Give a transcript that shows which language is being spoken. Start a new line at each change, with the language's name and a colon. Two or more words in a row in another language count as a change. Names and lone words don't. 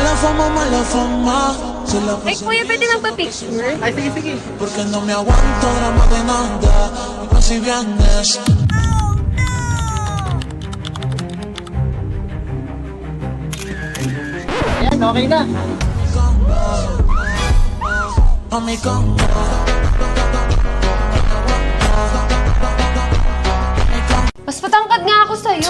Spanish: como mala fama.
Filipino: Ay, kuya, pwede magpa-picture? Ay, sige, sige.
Spanish: Porque no me aguanto drama de nada. Y si vienes.
Filipino: Ayan, okay na.
Spanish: Mami, como.
Filipino: Mas patangkad nga ako sa'yo.